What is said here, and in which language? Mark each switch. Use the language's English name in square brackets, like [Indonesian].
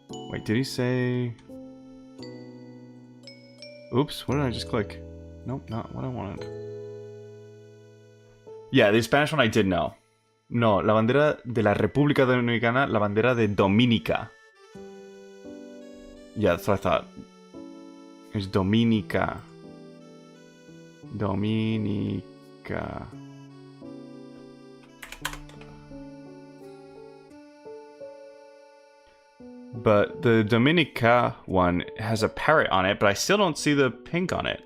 [English] Wait, did he say... Oops, what did I just click? Nope, not what I wanted. Yeah, the Spanish one I did know. [Spanish] No, la bandera de la República Dominicana, la bandera de Dominica. [English] Yeah, that's what I thought. It's Dominica. Dominica. But the Dominica one has a parrot on it, but I still don't see the pink on it.